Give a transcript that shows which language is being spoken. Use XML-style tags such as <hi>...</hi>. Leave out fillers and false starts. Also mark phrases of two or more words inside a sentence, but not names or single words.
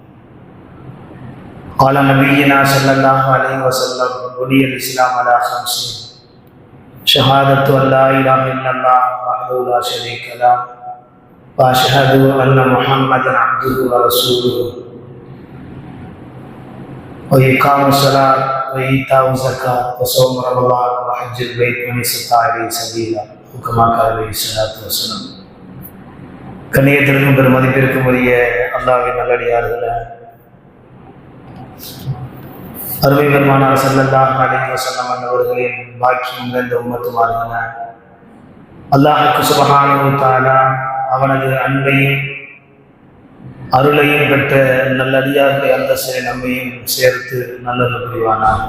<ar>قال نبينا صلى الله عليه وسلم: بني الإسلام على 5: شهادة أن لا إله إلا الله وحده لا شريك له وأشهد أن محمدا عبده ورسوله وإقام الصلاة وإيتاء الزكاة وصوم رمضان وحج البيت من استطاع إليه سبيلا وكما قال عليه الصلاة والسلام.</ar> <ta>கண்ணியத்திற்கும் பெருமதிப்பிற்கும் உரிய அல்லாஹ்வின் நல்லடியார்களே, அருமை பெருமானார்</ta> <ar>صلى الله عليه وسلم</ar> <ta>அவர்களின் பாக்கியம் நிறைந்த உம்மத்துமார்களே, அல்லாஹ்வுக்கு</ta> <ar>سبحانه وتعالى</ar> <ta>அவனது அன்பையும் அருளையும் பெற்ற நல்லடியார்களை அந்தஸ்தை நம்மையும் சேர்த்து நல்லருள் புரிவானார்.</ta>